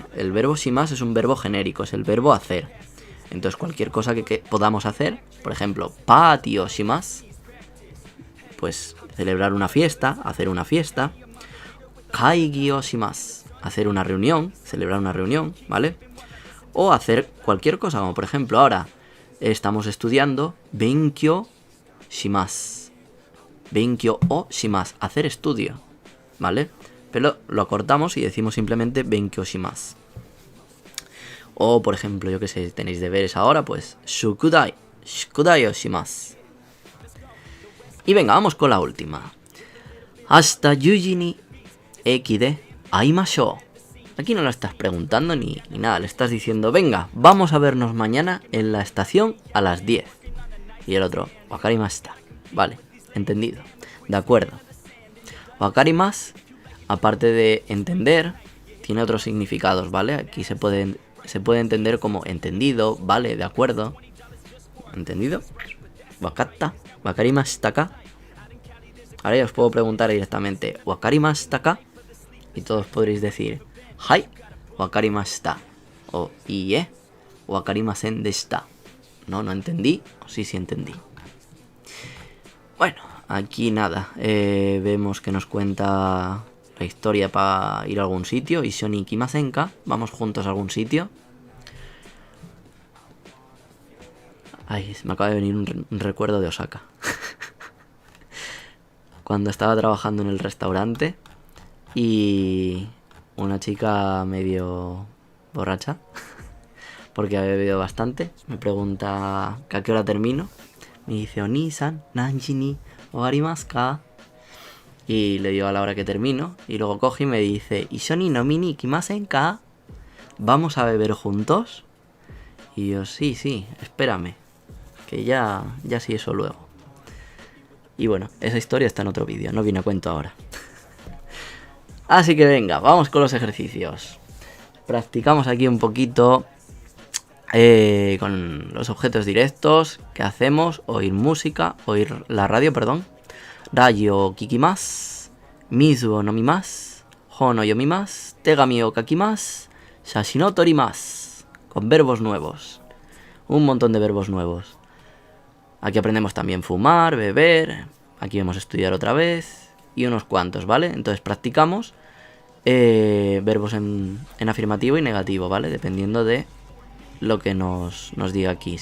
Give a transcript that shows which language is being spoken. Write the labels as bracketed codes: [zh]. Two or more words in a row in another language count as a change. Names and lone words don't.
[es] El verbo shimasu es un verbo genérico, es el verbo hacer. Entonces cualquier cosa que podamos hacer, por ejemplo, [ja] パーティーをします, [es] pues celebrar una fiesta, hacer una fiesta. [ja] 会議をします, [es] hacer una reunión, celebrar una reunión, ¿vale? O hacer cualquier cosa, como por ejemplo ahora estamos estudiando [ja] 勉強します. 勉強をします, [es] hacer estudio, ¿vale? Pero lo acortamos y decimos simplemente [ja] 勉強します. [es] O por ejemplo, yo que sé, tenéis deberes ahora, pues [ja] 宿題をします. [es] Y venga, vamos con la última. [ja] ハスタゆうじに駅で会いましょう. [es] Aquí no lo estás preguntando ni nada, le estás diciendo, venga, vamos a vernos mañana en la estación a las 10. Y el otro, wakarimashita. Vale, entendido. De acuerdo. Wakarimasu, aparte de entender, tiene otros significados, ¿vale? Aquí se puede entender como entendido, vale, de acuerdo. ¿Entendido? [ja] わかった、わかりましたか. [es] Ahora ya os puedo preguntar directamente, [ja] わかりましたか. [es] Y todos podréis decir, [ja] はい、わかりました. O いいえ、わかりませんでした. [es] No entendí, o sí entendí. Bueno, aquí nada, vemos que nos cuenta la historia para ir a algún sitio. [ja] 一緒に行きませんか, [es] vamos juntos a algún sitio. Ay, me acaba de venir un recuerdo de Osaka. Cuando estaba trabajando en el restaurante y una chica medio borracha, porque había bebido bastante, me pregunta a qué hora termino. Me dice, [ja] お兄さん、何時に終わりますか? [es] Y le digo a la hora que termino. Y luego coge y me dice, [ja] 一緒に飲みに行きませんか? [es] ¿Vamos a beber juntos? Y yo, sí, espérame, que ya sí eso luego. Y bueno, esa historia está en otro vídeo, no viene a cuento ahora. Así que venga, vamos con los ejercicios. Practicamos aquí un poquito con los objetos directos. ¿Qué hacemos? Oír la radio, perdón. [ja] ラジオ聞きます、水を飲みます、本を読みます、手紙を書きます、しゃしの撮ります. [es] Con verbos nuevos. Un montón de verbos nuevos. Aquí aprendemos también fumar, beber. Aquí vamos a estudiar otra vez. Y unos cuantos, ¿vale? Entonces practicamos verbos en afirmativo y negativo, ¿vale? Dependiendo de lo que nos diga aquí.